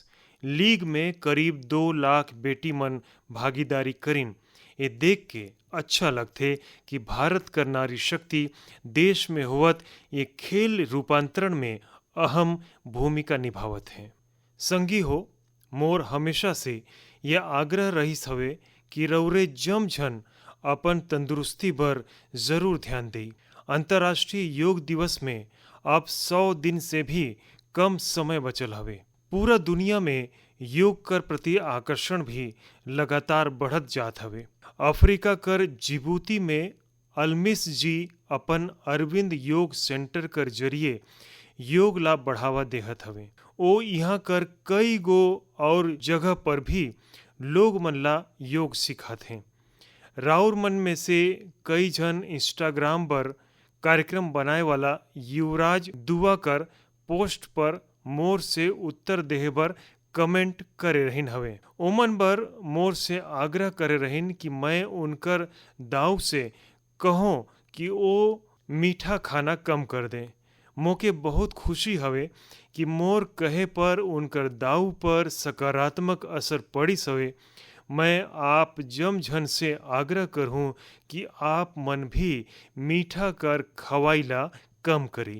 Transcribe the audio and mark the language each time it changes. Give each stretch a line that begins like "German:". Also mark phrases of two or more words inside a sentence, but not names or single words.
Chhattisgarhi: लीग में करीब 2 लाख बेटी मन भागीदारी करिन। ये देख के अच्छा लगथे कि भारत कर नारी शक्ति देश में होवत ये खेल रूपांतरण में अहम भूमिका निभावत है। संगी हो, मोर हमेशा से यह आग्रह रहीस हवे कि रौरे जमझन अपन तंदुरुस्ती पर जरूर ध्यान दें। अंतर्राष्ट्रीय योग दिवस में अब 100 दिन से भी कम समय बचल हवे। पूरा दुनिया में योग कर प्रति आकर्षण भी लगातार बढ़त जात हवे। अफ्रीका कर जिबूती में अलमिस जी अपन अरविंद योग सेंटर कर जरिए योग ला बढ़ावा देहत हवे। ओ यहाँ कर कई गो और जगह पर भी लोग मन ला योग सिखात हैं। राउर मन में से कई जन इंस्टाग्राम पर कार्यक्रम बनाए वाला युवराज दुआ कर पोस्ट पर मोर से उत्तर देहे बर कमेंट करे रहिन हवे। ओमन बर मोर से आग्रह करे रहिन कि मैं उनकर दाव से कहूँ कि वो मीठा खाना कम कर दें। मोके बहुत खुशी हवे कि मोर कहे पर उनकर दाव पर सकारात्मक असर पड़िस हवे। मैं आप जमझन से आग्रह करहूँ कि आप मन भी मीठा कर खवाइला कम करी।